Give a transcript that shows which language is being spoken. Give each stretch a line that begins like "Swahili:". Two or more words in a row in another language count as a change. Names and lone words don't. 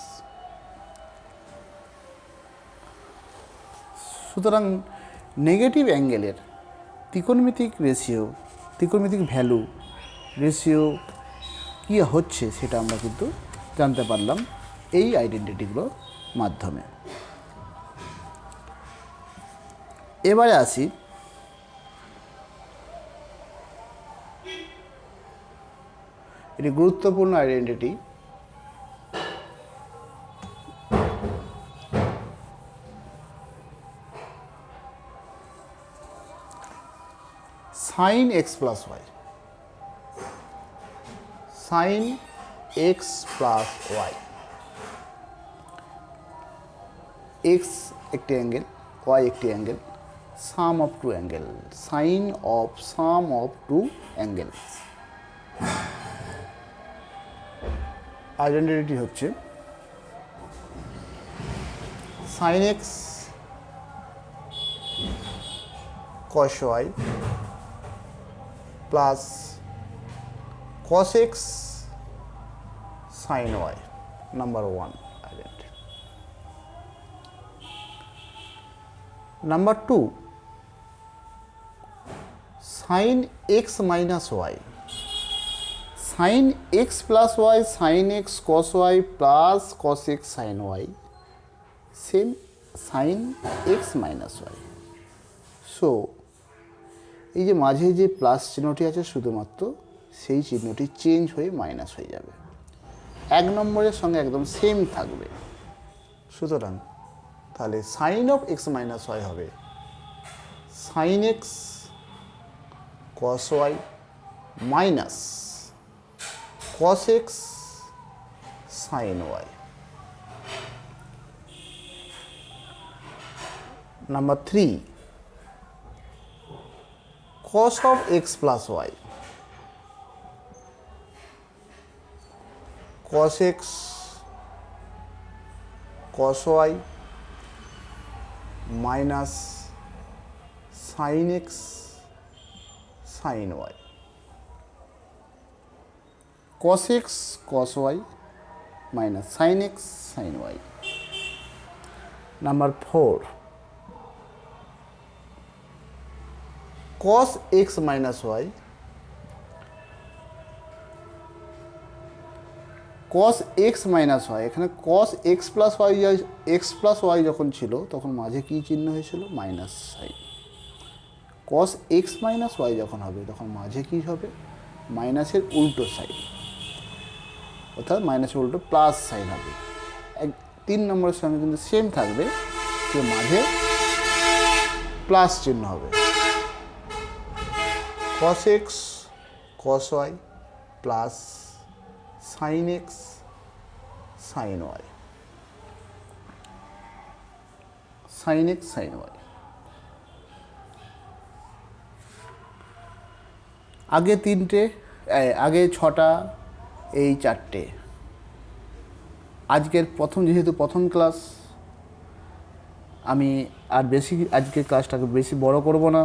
Bangla: সুতরাং নেগেটিভ অ্যাঙ্গেলের ত্রিকোণমিতিক রেশিও, ত্রিকোণমিতিক ভ্যালু রেশিও কী হচ্ছে সেটা আমরা কিন্তু জানতে পারলাম এই আইডেন্টিটিগুলোর মাধ্যমে। এবারে আসি এটি গুরুত্বপূর্ণ আইডেন্টিটি,
English: sin x plus y। sin x plus y,
Bangla: x একটি অ্যাঙ্গেল, y একটি অ্যাঙ্গেল,
English: sum of two angle, sin of sum of two angles।
Bangla: আইডেন্টিটি হচ্ছে
English: sin x cos y
Bangla: প্লাস
English: cos x sin y,
Bangla: নাম্বার 1 আইডেন্টিটি।
English: নাম্বার 2 sin x minus y, sin x plus y, sin x cos y plus cos x sin y, same sin x minus y।
Bangla: সো এই যে মাঝে যে প্লাস চিহ্নটি আছে শুধুমাত্র সেই চিহ্নটি চেঞ্জ হয়ে মাইনাস হয়ে যাবে, 1 নম্বরের সঙ্গে একদম সেম থাকবে। সুতরাং তাহলে
English: sine of x minus y হবে sine x cos y minus cos x sine y. নাম্বার 3 cos of x plus y, cos x cos y minus sin x sin y, cos x cos y minus sin x sin y। Number 4 cos x minus y, cos x minus y,
Bangla: এখানে
English: cos x plus y, x plus y
Bangla: যখন ছিল তখন মাঝে কি চিহ্ন হয়েছিল
English: minus sign, cos x minus y
Bangla: যখন হবে তখন মাঝে কি হবে মাইনাসের উল্টো সাইন, অর্থাৎ মাইনাসের উল্টো
English: plus sign
Bangla: হবে। 3 নম্বরের সঙ্গে কিন্তু সেম থাকবে, কিন্তু মাঝে প্লাস চিহ্ন হবে,
English: cos x cos y plus sin x sin y, sin x sin y।
Bangla: আগে 3টে, আগে 6টা, এই 4টে। আজকের যেহেতু প্রথম ক্লাস, আমি আর বেশি আজকের ক্লাসটাকে বেশি বড় করব না।